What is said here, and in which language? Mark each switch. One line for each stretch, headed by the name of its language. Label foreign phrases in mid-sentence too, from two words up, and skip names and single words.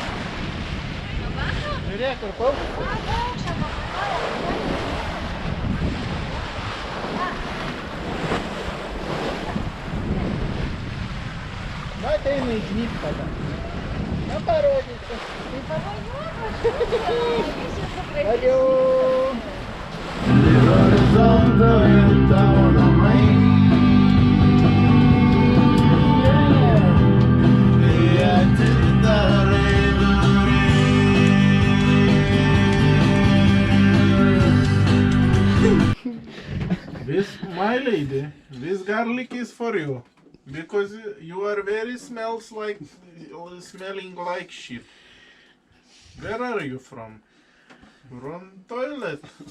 Lithuanian: Žiūrėk, kur paukštis. Na, ateina į žnyptą. Na, parodysiu. Tai pamojuoti, aš Adieu.
Italian: L'orizzonte intorno a me. E a tentare
English: This, my lady, this garlic is for you. Because you are very smelling like shit. Where are you from? From toilet.